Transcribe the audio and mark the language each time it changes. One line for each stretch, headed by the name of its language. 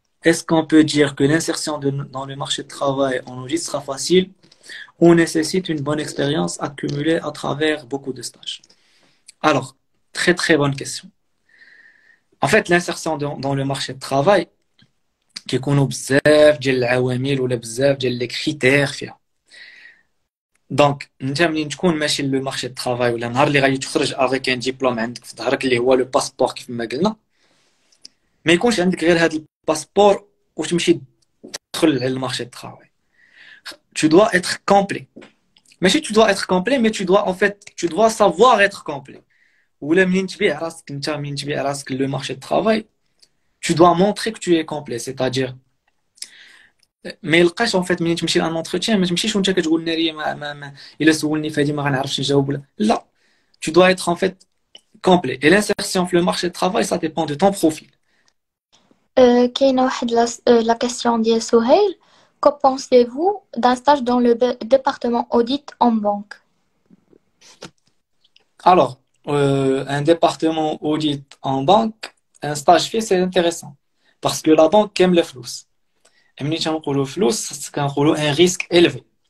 French: Est-ce qu'on peut dire que l'insertion dans le marché de travail en audit sera facile ou nécessite une bonne expérience accumulée à travers beaucoup de stages? Alors, très très bonne question. En fait, l'insertion dans le marché de travail, qui connaît
Arabic: بزاف ديال العوامل ولا بزاف ديال
French: les critères فيها.
Arabic: Donc, انت منين تكون ماشي
French: le marché de travail
Arabic: ولا نهار اللي غادي تخرج
French: avec un diplôme
Arabic: عندك في ظهرك اللي هو
French: le passeport
Arabic: كيف ما قلنا ما يكونش عندك غير هذا الباسبور وتمشي تدخل على المارشي دو travail.
French: Tu dois être complet. ماشي tu dois être complet mais tu dois savoir être complet.
Arabic: ولا منين تبيع راسك انت منين تبيع راسك le marché de travail
French: tu dois montrer que tu es complet c'est-à-dire
Arabic: ما يلقاش en fait منين تمشي لان entretien ما تمشيش وانت كتقول ناري ما الا سولني فهادي ما غنعرفش نجاوب ولا لا
French: tu dois être en fait complet et l'insertion في le marché de travail ça dépend de ton profil.
Arabic: كاينه واحد la question ديال سهيل.
French: Que pensez-vous d'un stage dans le département audit en banque? Alors, un département audit en banque, un stage fait, c'est intéressant. Parce que la banque aime le flous. Et
Arabic: ملي تنقولوا فلوس كنقولوا
French: un risque élevé.